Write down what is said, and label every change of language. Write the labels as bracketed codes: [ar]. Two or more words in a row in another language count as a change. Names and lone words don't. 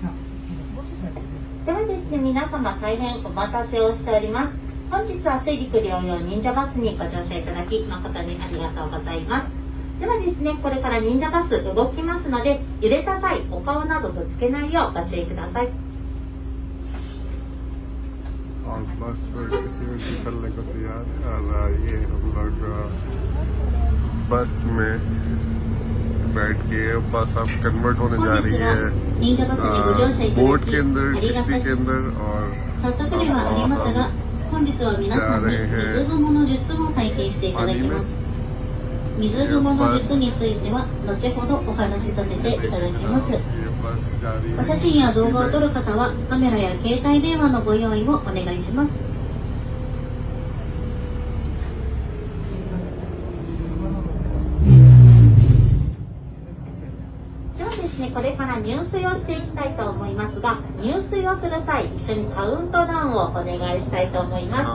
[ja] ではですね、皆様大変お待たせをしております。本日は水陸両用忍者バスにご乗車いただき誠にありがとうございます。ではですね、これから忍者バス動きますので、揺れた際お顔などぶつけないようご注意ください。 [hi] और बस किसी में भी चलने को तैयार है और ये हम लोग बस में बैठ के बस अब कन्वर्ट होने जा रही है बोट के अंदर किश्ती के अंदर और जा रहे हैं पानी में। [ja] 水雲の術については後ほどお話しさせていただきます。お写真や動画を撮る方はカメラや携帯電話のご用意をお願いします。ではですね、これから入水をしていきたいと思いますが、入水をする際一緒にカウントダウンをお願いしたいと思います。